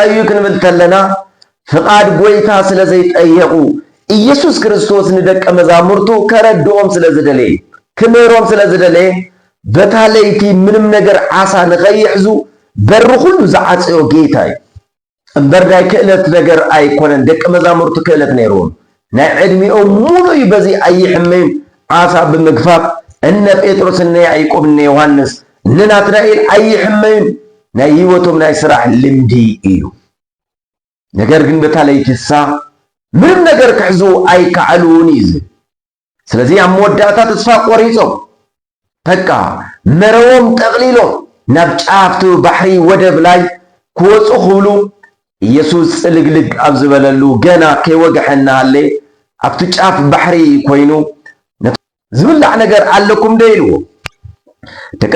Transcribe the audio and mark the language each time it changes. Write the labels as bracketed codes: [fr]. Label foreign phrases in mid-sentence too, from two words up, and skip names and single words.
[ti] እዩ ክንብል ተለና ፍቓድ ጎይታ ስለ ዘይጠየቁ ኢየሱስ ክርስቶስ ንደቀ መዛሙርቱ ከረድኦም ስለ ዝደለየ ክምሮም ስለ ዝደለየ በታ ለይቲ ምንም ነገር ዓሳ ንኸይሕዙ በሪ ኩሉ ዝዓፀዮ ጌታ እዩ እምበር ናይ ክእለት ነገር ኣይኮነን ደቀ መዛሙርቱ ክእለት ነይሮም ናይ ዕድሚኦም ሙሉእ በዚ ኣይሕመዩን ዓሳ ብምግፋፍ እነ ጴጥሮስና ያዕቆብና ዮሐንስ እነ ናትናኤል አይሕመዩም ናይ ህይወቶም ናይ ስራሕ ልምዲ እዩ ነገር ግን በታለይ ተሳ ምንም ነገር ክሕዙ አይከዓሉን ይዝ ስለዚህ ኣብ መወዳእታ ተስፋ ቆሪጾም በቃ መረዎም ጠቅሊሎም ናብ ጫፍቱ ባሕሪ ወደብ ላይ ክወፁ ክብሉ ኢየሱስ ጽልግልግ ኣብ ዝበለሉ ገና ከይወግሐና አለ ኣብቲ ጫፍ ባሕሪ ኮይኑ ዝብላዕ ነገር ኣለኩም ደይልዎ ደቀ